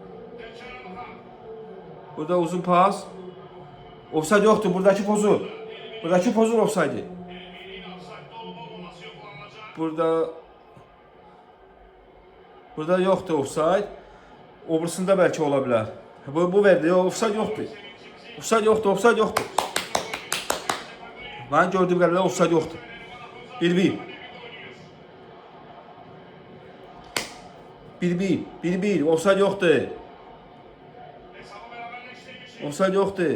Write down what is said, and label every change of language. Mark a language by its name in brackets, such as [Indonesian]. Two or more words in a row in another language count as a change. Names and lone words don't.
[Turkish] Burada uzun pas. Offside yoktu. Buradaki pozu. Buradaki pozu offside. Burada yoktu offside. Obrusunda belki olabilir. Bu verdi. [Azerbaijani] Offside yoxdur. Offside yoxdur, offside yoxdur. Mən gördüyüm qədərlə offside yoxdur. 1-1. 1-1. 1-1. Offside yoxdur. Offside yoxdur.